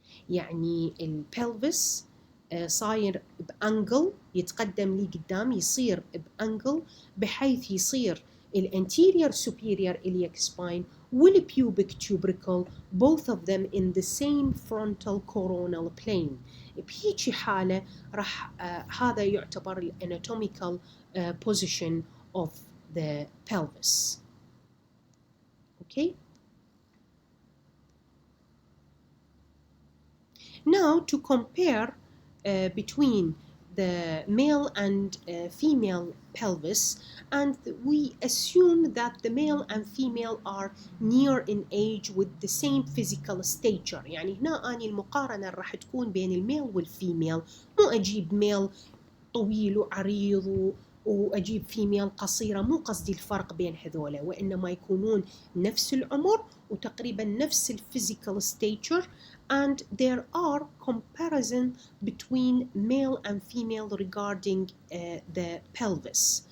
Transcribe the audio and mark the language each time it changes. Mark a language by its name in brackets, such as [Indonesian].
[Arabic] يعني البلفس صاير بأنجل، يتقدم لي قدام يصير بأنجل بحيث يصير الانتيريور [English] superior iliac spine والpubic tubercle both of them in the same frontal coronal plane. [Arabic] بهيجي حالة راح هذا يعتبر الاناتوميكال [English] position of the pelvis. Okay. Now to compare between the male and female pelvis, and we assume that the male and female are near in age with the same physical stature. [Arabic] يعني هنا أني المقارنة راح تكون بين الميل والفيميل، مو أجيب ميل طويل وعريض وأجيب فيميل قصيرة، مو قصدي الفرق بين هذولا، وإنما يكونون نفس العمر وتقريبا نفس الفيزيكال stature. [English] And there are comparison between male and female regarding the pelvis.